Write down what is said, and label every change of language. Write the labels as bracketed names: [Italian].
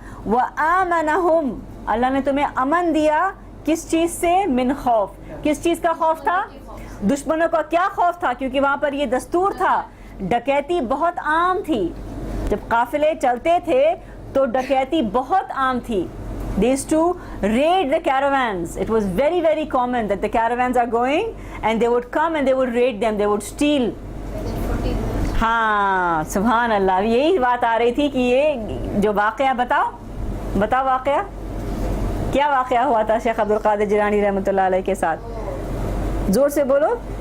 [Urdu] وآمنہم، اللہ نے تمہیں امن دیا. کس چیز سے؟ من خوف. کس چیز کا خوف تھا؟ دشمنوں کا کیا خوف تھا؟ کیونکہ وہاں پر یہ دستور تھا، ڈکیتی بہت عام تھی. جب قافلے چلتے تھے تو ڈکیتی بہت عام تھی. [English] They used to raid the caravans. It was very very common that the caravans are going and they would come and they would raid them, they would steal. [Urdu] ہاں سبحان اللہ. یہی بات آ رہی تھی کہ یہ جو واقعہ بتاؤ واقعہ کیا واقعہ ہوا تھا شیخ عبد القادر جیلانی رحمۃ اللہ علیہ کے ساتھ؟ زور سے بولو.